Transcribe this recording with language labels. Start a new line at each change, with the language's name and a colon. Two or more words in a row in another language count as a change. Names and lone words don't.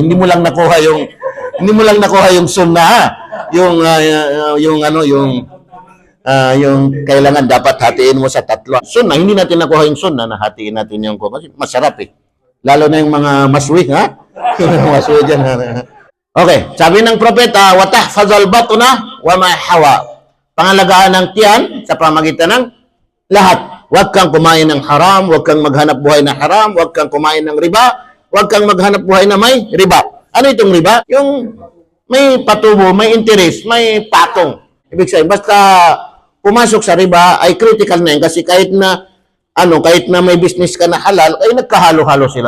Filipino: Hindi mo lang nakuha yung sunnah. Yung kailangan dapat hatiin mo sa tatlo. Sunnah, hindi natin nakuha yung sunnah na hatiin natin yung kasi masarap Lalo na yung mga maswi, maswi dyan. Okay, sabi ng propeta,
Arabic: وَتَحْفَظَ الْبَطْنَ وَمَا حَوَى.
Filipino: Pangalagaan ng tiyan sa pamagitan ng lahat. Huwag kang kumain ng haram, huwag kang maghanap buhay na haram, huwag kang kumain ng riba, huwag kang maghanap buhay na may riba. Ano itong riba? Yung may patubo, may interest, may patong. Ibig sabihin, basta pumasok sa riba ay critical na yun kasi kahit na may business ka na halal, ay nagkahalo-halo sila.